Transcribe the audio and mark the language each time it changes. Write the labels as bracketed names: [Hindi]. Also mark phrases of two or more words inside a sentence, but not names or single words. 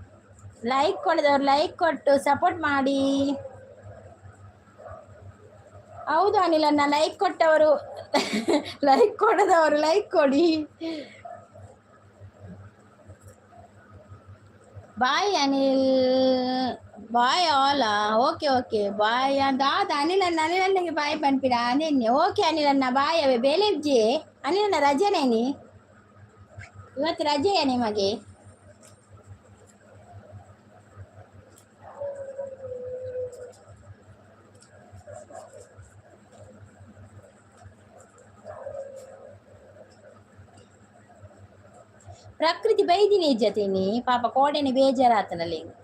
[Kannada] ಲೈಕ್ ಕೊಡದವ್ರು ಲೈಕ್ ಕೊಟ್ಟು ಸಪೋರ್ಟ್ ಮಾಡಿ. ಹೌದು ಅನಿಲನ್ನ ಲೈಕ್ ಕೊಟ್ಟವರು ಲೈಕ್ ಕೊಡದವರು ಲೈಕ್ ಕೊಡಿ. [Tulu] ಬಾಯ್ ಅನಿಲ್ ಬಾಯ್ ಆಲ. ಓಕೆ ಓಕೆ ಬಾಯ್ ದಾದ ಅನಿಲನ್ನಗೆ ಬಾಯ್ ಪನ್ಪಿಡ ಅದೇನೆ. ಓಕೆ ಅನಿಲನ್ನ ಬಾಯ್ ಅವೇ ಬೇಲೆಜ್ಜಿ. ಅನಿಲನ್ನ ರಜೆನೇನಿ [Kannada] ಇವತ್ತು ರಜೆಯಾ ನಿಮಗೆ? [Tulu] ಪ್ರಕೃತಿ ಬೈದಿನಿ ಜೊತೆನಿ ಪಾಪ ಕೋಡೆನೆ ಬೇಜಾರಾತನಲ್ಲಿ.